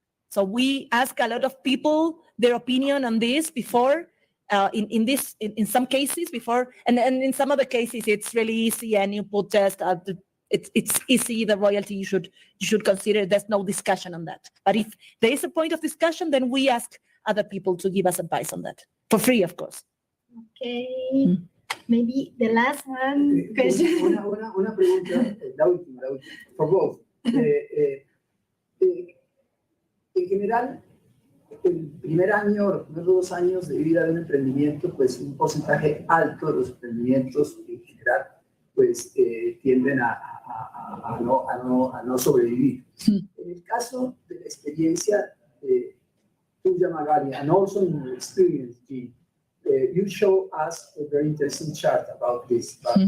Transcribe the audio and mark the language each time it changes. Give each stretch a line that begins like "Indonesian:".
English: So we ask a lot of people their opinion on this before, in some cases before, and in some other cases it's really easy, and you put just it's easy, the royalty you should consider. There's no discussion on that. But if there is a point of discussion, then we ask other people to give us advice on that for free, of course. Okay, maybe the last one question.
Spanish: Una pregunta, la última,
English: for both.
Spanish: En general, el primer año, los primeros 2 años de vida de un emprendimiento, pues un porcentaje alto de los emprendimientos en general, pues tienden a no sobrevivir. En el caso de la experiencia tuya,
English: Magali, and also in your experience, Jean, you show us a very interesting chart about this.